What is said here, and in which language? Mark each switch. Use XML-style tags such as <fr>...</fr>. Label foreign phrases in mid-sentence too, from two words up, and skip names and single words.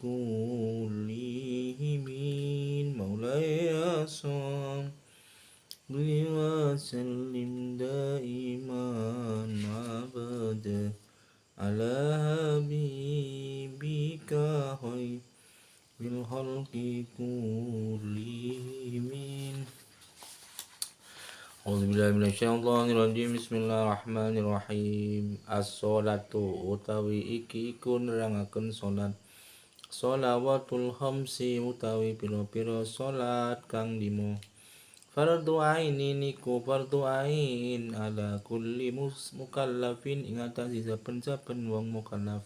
<ar>كلهم مولاي صل وسلم دائما أبدا على حبيبك خير الخلق كلهم. أعوذ بالله من الشيطان الرجيم. بسم الله الرحمن الرحيم.</ar> <jv>As-sholatu utawi iki iku nerangaken salat.</jv> <ar>الصلوات الخمس</ar> <jv>utawi pira-pira salat kang limo.</jv> <ar>فرض عيني</ar> <jv>niku</jv> <ar>فرض عين على كل مكلف</ar> <jv>ing atase saben-saben wong mukallaf.</jv>